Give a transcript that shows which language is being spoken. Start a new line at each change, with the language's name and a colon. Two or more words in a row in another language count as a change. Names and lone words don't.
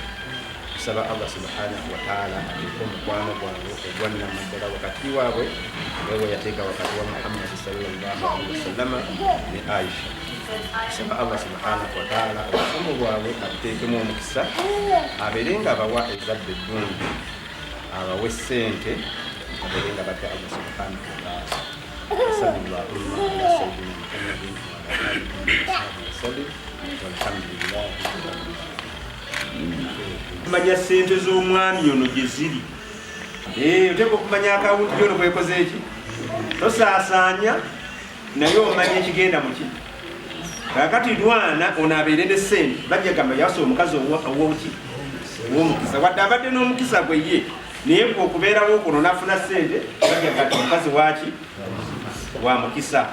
Ganda: Tusaba
Arabic: الله سبحانه وتعالى
Ganda: omukwano gwabwe ogwanna maddala wakati waabwe nga yateeka wakati wa Muhammad
Arabic: صلى الله عليه وسلم
Ganda: ne Aisha. Tusaba
Arabic: الله سبحانه وتعالى
Ganda: obufumu bwabwe abuteekemu omukisa, abeere nga abawa ezadde eddungi, abawe ssente, abeere nga batya
Arabic: الله سبحانه وتعالى. صلى الله على سيدنا محمد وعلى آله وسلم والحمد لله رب العالمين.
Ganda: Kumanya ssente z'omwami ono gye ziri. Oteeka okumanya akawunti yono bwekoze eki, tosaasaanya naye omanya ekigenda mu ki. Kakati Lwana ono abeere ne ssente bajja gamba yawasa omukazi ow'oki ow'omukisa wadde abadde n'omukisa gwe ye naye gwe okubeerawo okuno n'afuna ssente bajja gamba omukazi waki wa mukisa.